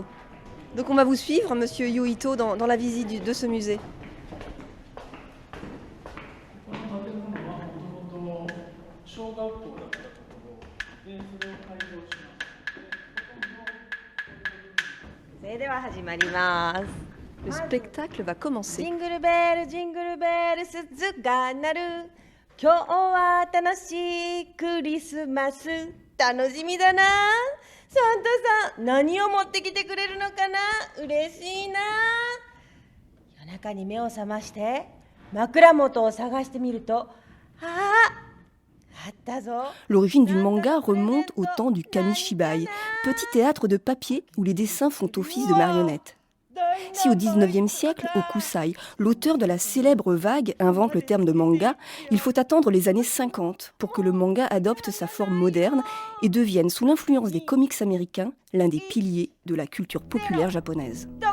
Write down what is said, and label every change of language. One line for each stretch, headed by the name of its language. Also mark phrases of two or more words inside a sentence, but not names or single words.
French: Donc on va vous suivre, monsieur Yu Ito, dans la visite de ce musée. Le spectacle va commencer.
Japanese: ジングルベルジングルベル鈴が鳴る今日は楽しいクリスマス楽しみだなサンタさん何を持ってきてくれるのかな嬉しいな夜中に目を覚まして枕元を探してみると
French: L'origine du manga remonte au temps du kamishibai, petit théâtre de papier où les dessins font office de marionnettes. Si au XIXe siècle, Okusai, l'auteur de la célèbre vague, invente le terme de manga, il faut attendre les années 50 pour que le manga adopte sa forme moderne et devienne, sous l'influence des comics américains, l'un des piliers de la culture populaire japonaise.